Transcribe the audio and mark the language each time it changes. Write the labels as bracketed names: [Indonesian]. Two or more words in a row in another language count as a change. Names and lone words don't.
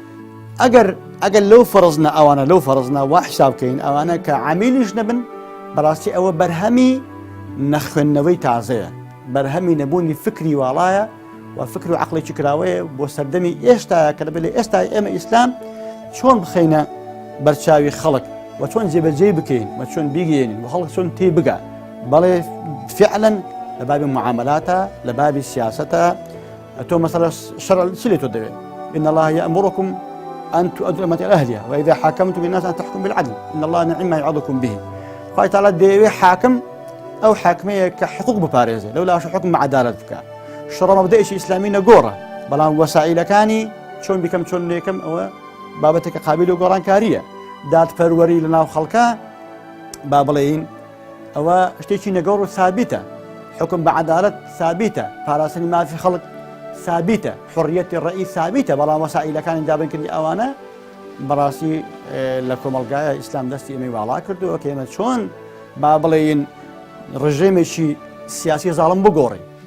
[Central Kurdish] ئەگەر لەو فەرزنە ئەوانە لەو فەرزنە وا حساب بکەین ئەوانە کە عامیلیش نەبن، بەڕاستی ئەوە بەرهەمی نەخوێندنەوەی تازەیە، بەرهەمی نەبوونی فکری واڵایە و فکر و عەقڵێکی کراوەیە بۆ سەردەمی ئێستایە کە دەبێت لە ئێستای ئێمە ئیسلام چۆن بخەینە بەرچاوی خەڵک و چۆن جێبەجێ بکەین و چۆن بیگەێنین و خەڵک چۆن تێ بگا. بەڵێ فعلا لە بابی معاملاتە، لە بابی سیاسەتە، تۆ مەسەڵە شەرع چی لێ تۆ دەوێت؟ [Arabic] إن الله يأمركم أن تؤدوا الأمانة إلى أهلها وإذا حاكمتم بين الناس أن تحكموا بالعدل إن الله نعم ما يعظكم به. [Central Kurdish] خوای تعالی دەیەوێ حاکم ئەو حاکمەیە کە حقوق بپارێزێ، لەولاش حکم عەدالەت بکە. شەڕە مەبدەئیشی ئیسلامی نەگۆڕە، بەڵام وەسائیلەکانی چۆن بیکەم چۆن نێکەم ئەوە بابەتێکە قابل و گۆڕانکاریە. دادپەروەری لە ناو خەڵکە با بڵێین ئەوە شتێکی نەگەوڕ و ثابتە، حکم بە عەدالەت ثابتە، پاراستنی مافی خەڵک ثابتە، حڕیەتی ڕەئی ثابتە، بەڵام وەسائیلەکانی دابنکردنی ئەوانە بەڕاستی لە کۆمەڵگایە ئیسلام دەستی ئێمەی واڵا کردووە کە ئێمە چۆن با بڵێین ڕژێمێکی سیاسی زاڵم بگۆڕین.